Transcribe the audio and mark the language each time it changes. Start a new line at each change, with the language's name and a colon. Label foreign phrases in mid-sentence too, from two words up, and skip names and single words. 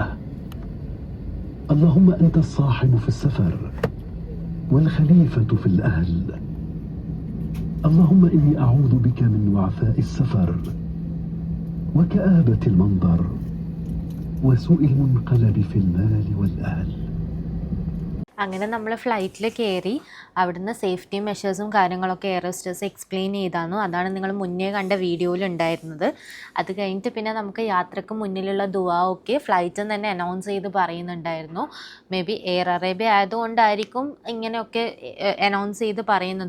Arabic: اللهم أنت الصاحب في السفر والخليفة في الأهل. اللهم إني أعوذ بك من وعثاء السفر وكآبة المنظر وسوء المنقلب في المال والأهل.
Malayalam: അങ്ങനെ നമ്മൾ ഫ്ലൈറ്റിൽ കയറി. അവിടുന്ന്
English: safety measures
Malayalam: കാര്യങ്ങളൊക്കെ
English: air hostess explain
Malayalam: ചെയ്താന്നു. അതാണ് നിങ്ങൾ മുന്നേ കണ്ട വീഡിയോയിൽ ഉണ്ടായിരുന്നത്. അത് കഴിഞ്ഞിട്ട് പിന്നെ നമുക്ക് യാത്രക്ക് മുന്നിലുള്ള ദുആ ഒക്കെ ഫ്ലൈറ്റിൽ നിന്ന് തന്നെ അനൗൺസ് ചെയ്ത് പറയുന്നുണ്ടായിരുന്നു.
English: may be
Malayalam: എയർ അറേബ്യ ആയതുകൊണ്ടായിരിക്കും ഇങ്ങനെയൊക്കെ അനൗൺസ് ചെയ്ത് പറയുന്നത്.